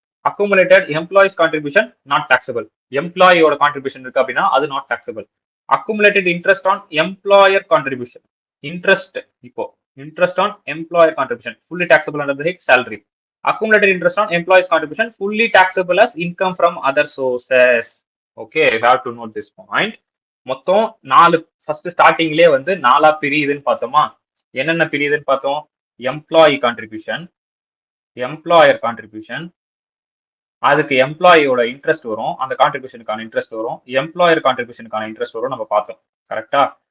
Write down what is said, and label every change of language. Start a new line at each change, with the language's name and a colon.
Tamil: Accumulated employees contribution not taxable. எம்ப்ளாயியோட contribution இருக்கு அப்படின்னா அது not taxable. Accumulated interest on employer contribution. Interest இப்போ interest on employer contribution
English: Fully taxable under the head salary. Accumulated interest on employees contribution fully taxable as income from other sources. Okay, you have to note this point.
Tamil: மொத்தம் 4 first ஸ்டார்டிங்லயே வந்து 4 பிரியுதுன்னு பார்த்தோமா? என்னென்ன பிரியுதுன்னு பார்த்தோம்? Employee contribution, employer contribution, அதுக்கு எம்ப்ளாயியோட interest வரும், அந்த கான்ட்ரிபியூஷனுக்கான interest வரும், employer கான்ட்ரிபியூஷனுக்கான interest வரும், நம்ம பார்த்தோம். கரெக்டா?